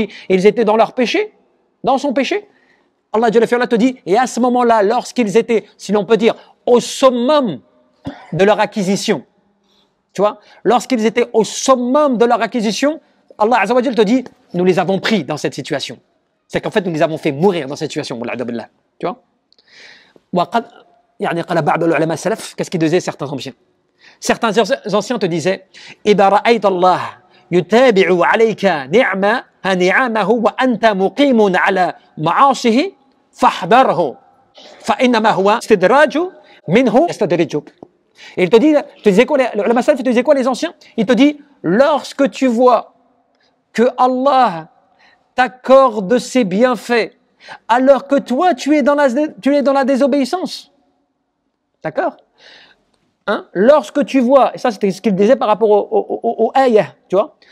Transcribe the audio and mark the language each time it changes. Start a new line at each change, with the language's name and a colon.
French: ils étaient dans leur péché, dans son péché, Allah te dit, et à ce moment-là, lorsqu'ils étaient, si l'on peut dire, au summum de leur acquisition, tu vois, lorsqu'ils étaient au summum de leur acquisition, Allah Azza wa Jal te dit, nous les avons pris dans cette situation. C'est qu'en fait, nous les avons fait mourir dans cette situation. Tu vois? Qu'est-ce qu'ils disaient certains anciens? Certains anciens te disaient,
Arabic: إِذَا رَأَيْتَ اللَّهَ يُتَابِعُ عَلَيْكَ نِعْمَهُ وَأَنْتَ مُقِيمٌ عَلَى مَعَاصِهِ فَاحْذَرْهُ فَإِنَّمَا هُوَ اسْتِدْرَاجُ مِنْهُ يَسْتَدْرِجُكَ.
French: Et il te dit, te disait quoi les anciens? Il te dit, lorsque tu vois que Allah t'accorde ses bienfaits, alors que toi tu es dans la désobéissance. D'accord? Hein? Lorsque tu vois, et ça c'était ce qu'il disait par rapport au ayah, tu vois?